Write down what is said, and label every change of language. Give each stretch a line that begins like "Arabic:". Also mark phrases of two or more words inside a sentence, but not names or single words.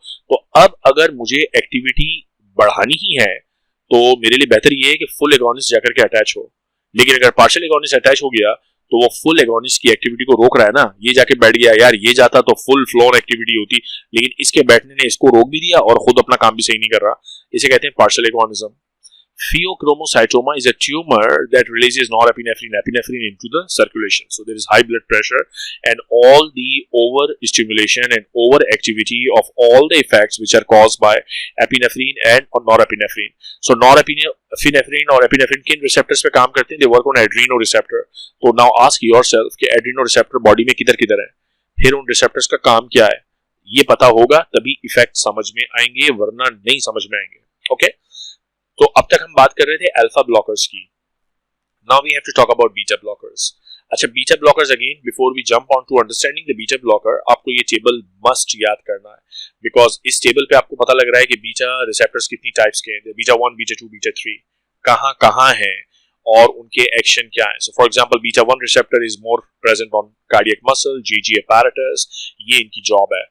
Hindi: तो अब अगर मुझे एक्टिविटी बढ़ानी ही है तो मेरे लिए बेहतर ये है कि
English: full agonist
Hindi: जाकर के अटैच हो, लेकिन अगर
English: partial agonist
Hindi: अटैच हो गया तो वो
English: full agonist
Hindi: की एक्टिविटी को रोक रहा है ना। ये जाके बैठ गया, यार ये जाता तो
English: full floor activity
Hindi: होती, लेकिन इसके बैठने ने इसको रोक भी दिया और खुद अपना काम भी सही नहीं कर रहा। इसे कहते हैं
English: partial agonism. Pheochromocytoma is a tumor that releases norepinephrine, epinephrine into the circulation. So there is high blood pressure and all the overstimulation and overactivity of all the effects which are caused by epinephrine and or norepinephrine.
Hindi: So norepinephrine और epinephrine किन receptors पे काम करते हैं?
English: They work on adrenoreceptor. So now ask yourself
Hindi: कि adrenoreceptor body में किधर किधर है, फिर उन receptors का काम क्या है, ये पता होगा तभी effect समझ में आएंगे, वरना नहीं समझ में आएंगे। Okay? तो अब तक हम बात कर रहे थे
English: alpha blockers
Hindi: की।
English: Now we have to talk about beta blockers.
Hindi: अच्छा,
English: beta blockers again, before we jump on to understanding the beta blocker,
Hindi: आपको ये
English: table must
Hindi: याद करना है, बिकॉज इस टेबल पे आपको पता लग रहा है कि
English: beta receptors
Hindi: कितनी टाइप्स के हैं, बीटा 1, बीटा 2, बीटा 3 कहाँ कहाँ हैं और उनके एक्शन क्या है।
English: So for example beta 1 receptor is more present on cardiac muscle, JG apparatus, ये इनकी जॉब है।